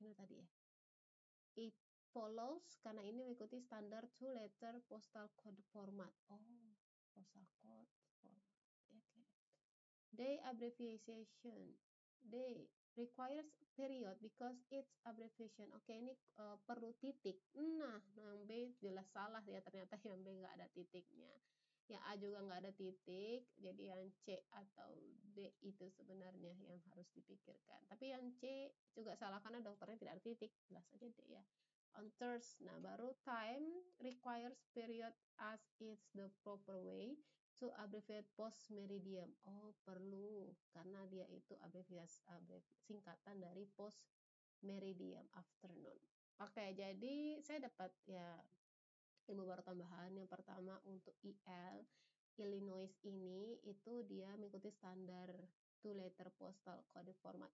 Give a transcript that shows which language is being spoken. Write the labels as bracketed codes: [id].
[id] Ini tadi ya. [en] It follows [id] karena ini mengikuti standar 2-letter postal code format. [en] Oh, postal code format. Okay. Day abbreviation. Day requires period because it's abbreviation. [id] Oke, ini perlu titik. Nah, yang B jelas salah ya, ternyata yang B nggak ada titiknya. Yang A juga nggak ada titik, jadi yang C atau D itu sebenarnya yang harus dipikirkan. Tapi yang C juga salah karena dokternya tidak ada titik, jelas aja D ya. [en] On thirst, [id] nah baru [en] time requires period as it's the proper way to abbreviate post meridium. [id] Oh, perlu karena dia itu singkatan dari post meridium afternoon. Oke, jadi saya dapat ya ilmu baru tambahan. Yang pertama untuk IL Illinois ini itu dia mengikuti standar two letter postal code format.